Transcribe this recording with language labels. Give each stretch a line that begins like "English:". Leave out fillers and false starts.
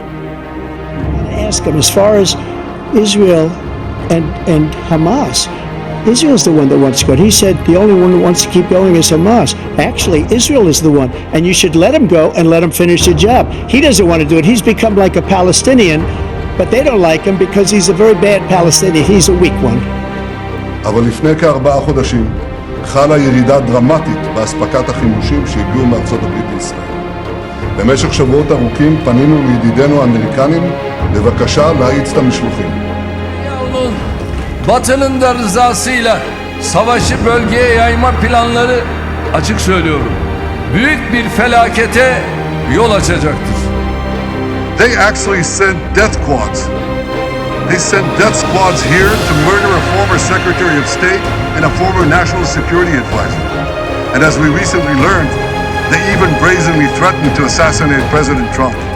English: I ask him, as far as Israel and Hamas, Israel's the one that wants to go. He said the only one that wants to keep going is Hamas. Actually, Israel is the one, and you should let him go and let him finish the job. He doesn't want to do it. He's become like a Palestinian, but they don't like him because he's a very bad Palestinian. He's a weak one.
Hebrew: אבל לפני כ4 חודשים חלה ירידה דרמטית באספקת החימושים שהגיעו מארצות הברית לישראל. במשך שבועות ארוכים פנינו לידידינו האמריקנים בבקשה להאיץ את המשלוחים.
Turkish: Batı'nın da rızasıyla savaşı bölgeye yayma planları, açık söylüyorum, büyük bir felakete yol açacaktır.
English: They actually sent death squads. They sent death squads here to murder a former Secretary of State and a former National Security Advisor. And as we recently learned, they even brazenly threatened to assassinate President Trump.